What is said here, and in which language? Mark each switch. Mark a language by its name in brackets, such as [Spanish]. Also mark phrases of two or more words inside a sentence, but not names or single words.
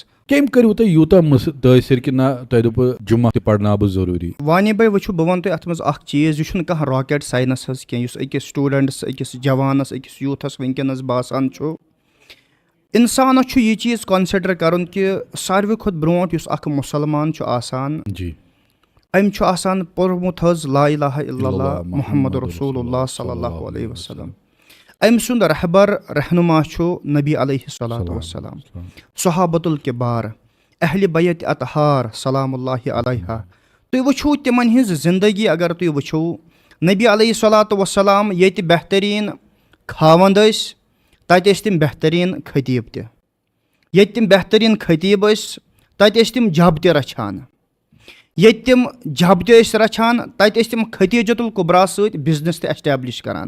[Kashmiri] کٔمۍ کٔرِو تۄہہِ یوٗتاہ مُتٲثر کہِ نہ تۄہہِ دوٚپوٕ جُمعہ تہِ پَرناو بہٕ ضروٗری؟ وانی بھاے وٕچھو بہٕ وَنہٕ تۄہہِ اَتھ منٛز اَکھ چیٖز, یہِ چھُنہٕ کانٛہہ [English] rocket science [Kashmiri] حظ کینٛہہ یُس أکِس سٹوٗڈَنٛٹَس أکِس جوانَس أکِس یوٗتھَس وٕنکٮ۪نَس باسان چھُ. اِنسانَس چھُ یہِ چیٖز کَنسِڈَر کَرُن کہِ ساروی کھۄتہٕ برونٛٹھ یُس اَکھ مُسلمان چھُ آسان جی أمۍ چھُ آسان پوٚرمُت حظ [Arabic] لا الہ الا اللہ محمد رسول اللہ صلی اللہ علیہ وسلم. [Kashmiri] أمۍ سُنٛد رہبر رہنما چھُ نبی [Arabic] علیہ الصلاۃ وسلام, صحابۃ الکبار, [Kashmiri] اہلِ بیت اطہار [Arabic] سلام اللہ علیہ. [Kashmiri] تُہۍ وٕچھو تِمن ہِنٛز زندگی اگر تُہۍ وٕچھو, نبی [Arabic] علیہ الصلاۃ وسلام [Kashmiri] ییٚتہِ بہتریٖن خاوَنٛد ٲسۍ تَتہِ ٲسۍ تِم بہتریٖن خطیٖب تہِ, ییٚتہِ تِم بہتریٖن خطیٖب ٲسۍ تَتہِ ٲسۍ تِم جب تہِ رچھان, ییٚتہِ تِم جب تہِ ٲسۍ رچھان تَتہِ ٲسۍ تِم خدیجۃ الکبرا سۭتۍ بِزنِس تہِ ایسٹیبلِش کران.